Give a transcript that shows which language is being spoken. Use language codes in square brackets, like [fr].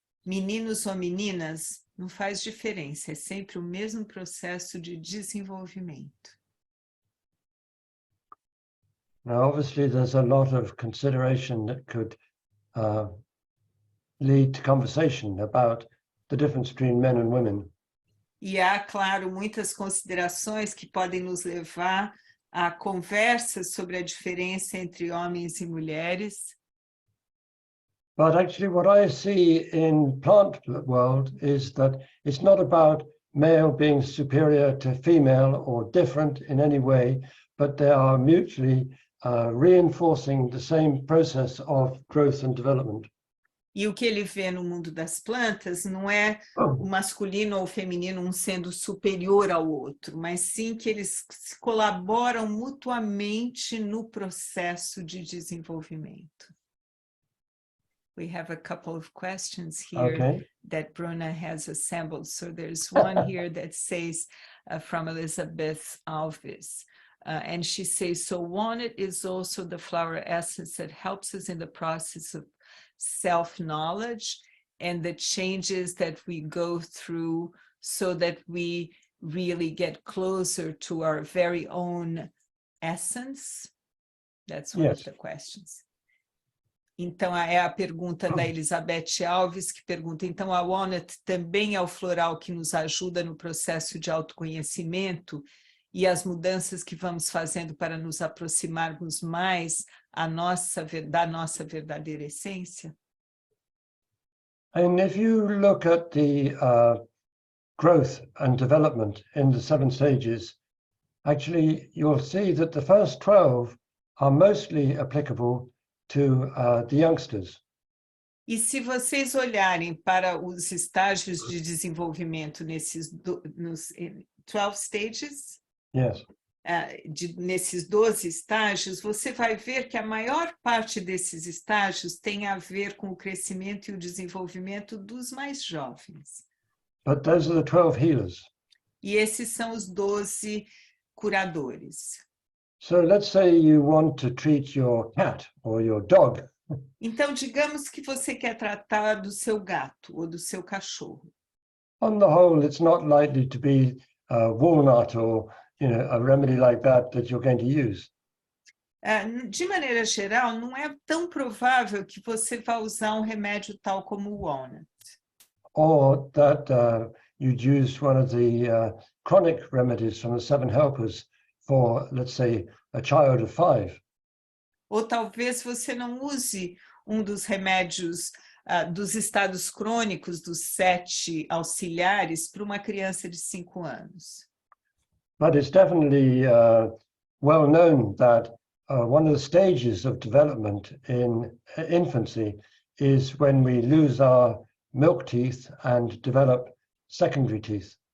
[pt] Meninos ou meninas, não faz diferença, é sempre o mesmo processo de desenvolvimento. [en] Now, obviously, there's a lot of consideration that could lead to conversation about the difference between men and women. [pt] E há, claro, muitas considerações que podem nos levar a conversas sobre a diferença entre homens e mulheres. [en] But actually what I see in plant world is that it's not about male being superior to female or different in any way, but they are mutually reinforcing the same process of growth and development. [pt] E o que ele vê no mundo das plantas não é o masculino ou o feminino um sendo superior ao outro, mas sim que eles colaboram mutuamente no processo de desenvolvimento. [en] We have a couple of questions here that Bruna has assembled. So there's one here that says from Elizabeth Alves. And she says, so Walnut is also the flower essence that helps us in the process of self-knowledge and the changes that we go through so that we really get closer to our very own essence. That's one of the questions. [pt] Então, é a pergunta da Elizabeth Alves, que pergunta, então a Walnut também é o floral que nos ajuda no processo de autoconhecimento e as mudanças que vamos fazendo para nos aproximarmos mais da nossa verdadeira essência? [en] And if you look at the growth and development in the 7 stages, actually you'll see that the first 12 are mostly applicable to the youngsters. [pt] E se vocês olharem para os estágios de desenvolvimento nesses 12 stages, [en] yes. [pt] Nesses 12 estágios, você vai ver que a maior parte desses estágios tem a ver com o crescimento e o desenvolvimento dos mais jovens. [en] But those are the 12 healers. [pt] E esses são os 12 curadores. [en] So let's say you want to treat your cat or your dog. [pt] Então, digamos que você quer tratar do seu gato ou do seu cachorro. [en] On the whole, it's not likely to be walnut or a remedy like that you're going to use. [pt] De maneira geral, não é tão provável que você vá usar um remédio tal como o walnut. [en] Or that you'd use one of the chronic remedies from the 7 helpers for, let's say, a child of 5. [pt] Ou talvez você não use um dos remédios dos estados crônicos dos 7 auxiliares para uma criança de 5 anos. [en] But it's definitely well known that one of the stages of development in infancy is when we lose our milk teeth and develop secondary teeth.